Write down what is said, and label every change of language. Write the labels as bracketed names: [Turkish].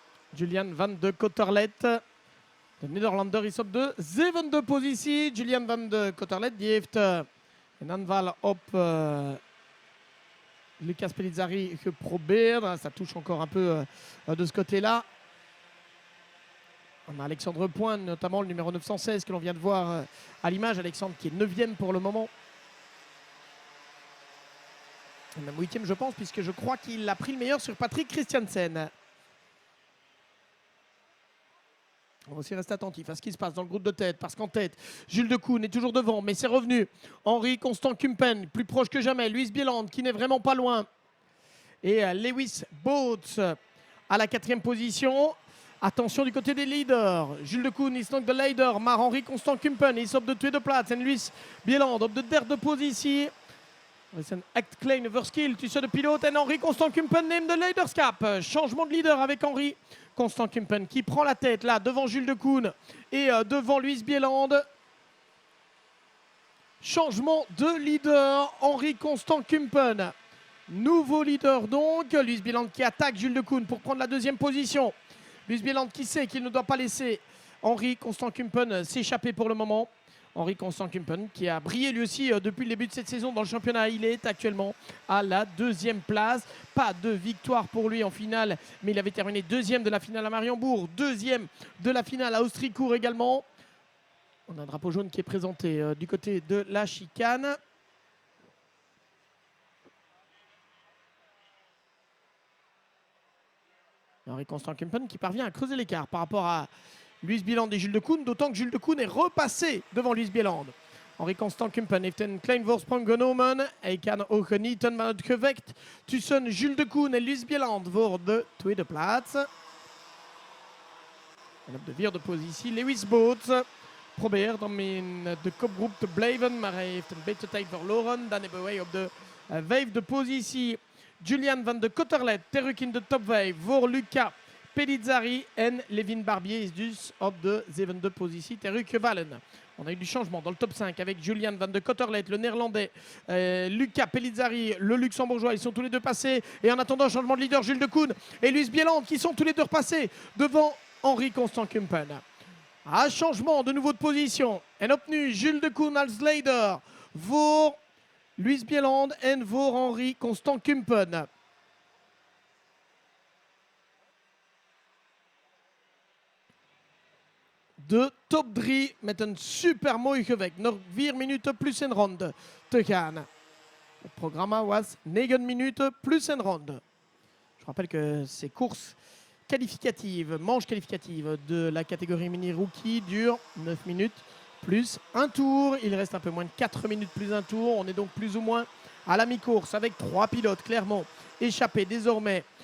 [Dutch] Julian van de Cotterlet. De Nederlander is op de zevende positie. Julian van de Cotterlet die heeft een aanval op Lucas Pellizzari geprobeerd. [French] Ça touche encore un peu de ce côté-là. On a Alexandre Point, notamment le numéro 916 que l'on vient de voir à l'image. Alexandre qui est 9e pour le moment. Même 8e je pense, puisque je crois qu'il a pris le meilleur sur Patrick Christiansen. On va aussi rester attentif à ce qui se passe dans le groupe de tête, parce qu'en tête, Jules de Koen est toujours devant, mais c'est revenu. Henri Constant Kumpen, plus proche que jamais. Luis Bieland, qui n'est vraiment pas loin. Et Lewis Boots à la 4e position. Attention du côté des leaders. [Dutch] Jules de Koen is nog de leider, maar Henri Constant Kumpen is op de tweede plaats. En Luis Bieland op de derde positie. Het is een echt kleine verschil tussen de pilote en Henri Constant Kumpen neemt de leiderschap. [French] Changement de leader avec Henri Constant Kumpen qui prend la tête là devant Jules de Koen et devant Luis Bieland. Changement de leader, Henri Constant Kumpen. Nouveau leader donc, Luis Bieland qui attaque Jules de Koen pour prendre la 2e position. Luis Bieland qui sait qu'il ne doit pas laisser Henri Constant Kumpen s'échapper pour le moment. Henri Constant Kumpen qui a brillé lui aussi depuis le début de cette saison dans le championnat. Il est actuellement à la 2e place. Pas de victoire pour lui en finale, mais il avait terminé 2e de la finale à Mariembourg, 2e de la finale à Austricourt également. On a un drapeau jaune qui est présenté du côté de la chicane. Henri Constant Kumpen qui parvient à creuser l'écart par rapport à Luis Bieland et Jules de Koen, d'autant que Jules de Koen est repassé devant Luis Bieland. [Dutch] Henri Constant Kumpen heeft een klein voorsprong genomen. Hij kan ook genieten van het gevecht tussen Jules de Koen en Luis Bieland voor de tweede plaats. En op de vierde positie Lewis Boots probeert om in de kopgroep te blijven, maar hij heeft een beetje tijd verloren. Dan hebben wij op de vijfde positie Julian van de Cotterlet, terug in de top 5 voor Lucas Pellizzari en Levin Barbier is dus op de 7e positie terug gevallen. [French] On a eu du changement dans le top 5 avec Julian van de Cotterlet, le néerlandais, Lucas Pellizzari, le luxembourgeois. Ils sont tous les deux passés. Et en attendant, changement de leader, Jules de Koen et Luis Bieland qui sont tous les deux repassés devant Henri Constant Kumpen. À changement de nouveau de position. [Dutch] En opnieuw Jules de Koen als leider voor Luis Bieland en voor Henri Constant Kumpen. De top 3 met een super mooi gevecht. Nog 4 minuten plus een ronde te gaan. Het programma was 9 minuten plus een ronde. [French] Je rappelle que ces courses qualificatives, manches qualificatives de la catégorie mini rookie durent 9 minutes plus un tour. Il reste un peu moins de 4 minutes plus un tour. On est donc plus ou moins à la mi-course avec 3 pilotes clairement échappés désormais.